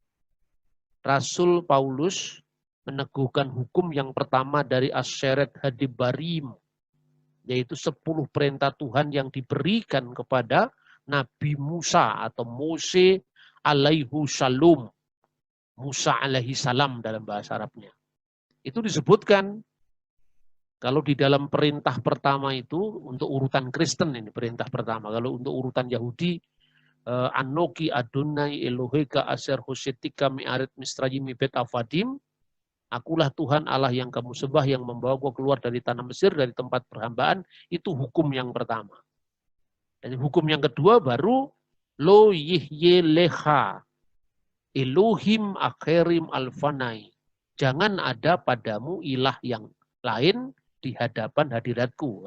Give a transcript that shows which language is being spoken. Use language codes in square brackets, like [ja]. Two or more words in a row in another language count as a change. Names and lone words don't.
[id] Rasul Paulus meneguhkan hukum yang pertama dari [he] עשרת הדיברות, [id] yaitu 10 perintah Tuhan yang diberikan kepada Nabi Musa atau Mose [ar] عليه السلام. [id] Musa [ar] عليه السلام [id] dalam bahasa Arabnya. Itu disebutkan kalau di dalam perintah pertama itu untuk urutan Kristen ini perintah pertama. Kalau untuk urutan Yahudi, [he] אנכי אדוני אלוהיך אשר הוצאתיך מארץ מצרים בית עבדים. [id] Akulah Tuhan Allah yang kamu sembah yang membawa kau keluar dari tanah Mesir, dari tempat perhambaan. Itu hukum yang pertama. Dan hukum yang kedua baru [he] לא יהיה לך אלוהים אחרים על פני. [id] Jangan ada padamu ilah yang lain di hadapan hadiratku.